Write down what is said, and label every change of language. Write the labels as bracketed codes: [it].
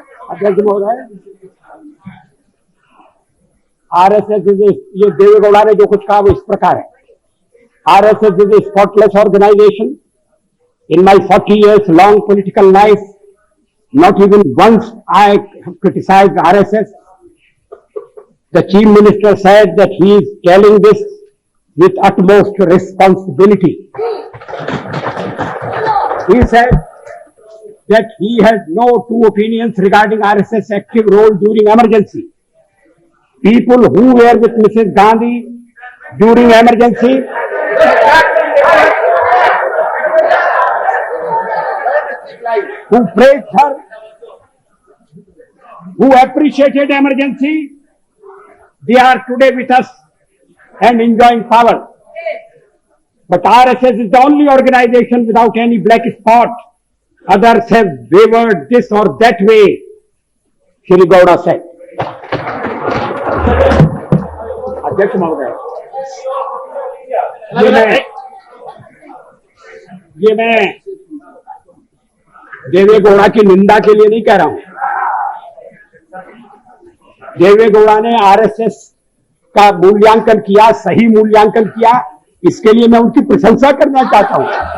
[hi] अध्यक्ष महोदय, आरएसएस ये देवेगौड़ा ने जो कुछ कहा वो इस प्रकार है। [en] RSS is a spotless organisation. In my 40 years long political life, not even once I criticized RSS. The Chief Minister said that he is telling this with utmost responsibility. He said that he has no two opinions regarding RSS active role during emergency. People who were with Mrs. Gandhi during emergency who praised her, who appreciated emergency, they are today with us. and enjoying power. But RSS is the only organization without any black spot. Others have wavered this or that way, Shri Gowda said. [hi] अध्यक्ष महोदय, ये मैं देवे गौड़ा की निंदा के लिए नहीं कह रहा हूं। देवे गौड़ा ने आरएसएस का मूल्यांकन किया, सही मूल्यांकन किया, इसके लिए मैं उनकी प्रशंसा करना चाहता हूं।